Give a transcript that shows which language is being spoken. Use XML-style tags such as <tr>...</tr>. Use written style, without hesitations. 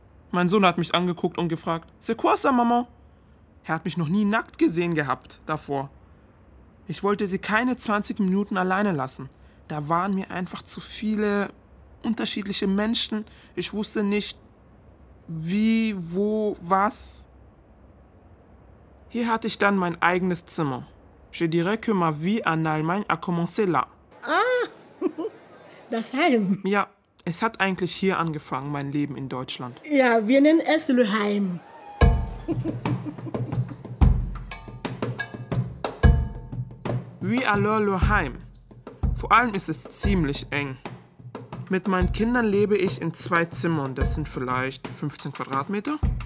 <de>Mein Sohn hat mich angeguckt und gefragt,</de> <fr>c'est quoi ça, Maman?</fr> <de>Er hat mich noch nie nackt gesehen gehabt davor. Ich wollte sie keine 20 Minuten alleine lassen. Da waren mir einfach zu viele unterschiedliche Menschen. Ich wusste nicht, wie, wo, was. Hier hatte ich dann mein eigenes Zimmer.</de> <fr>Je dirais que ma vie en Allemagne a commencé là.</fr> <de>Ah, das Heim. Ja, es hat eigentlich hier angefangen, mein Leben in Deutschland. Ja, wir nennen es Le Heim.</de> <fr>Oui, alors Le Heim.</fr> <de>Vor allem ist es ziemlich eng. Mit meinen Kindern lebe ich in zwei Zimmern, das sind vielleicht 15 Quadratmeter.</de>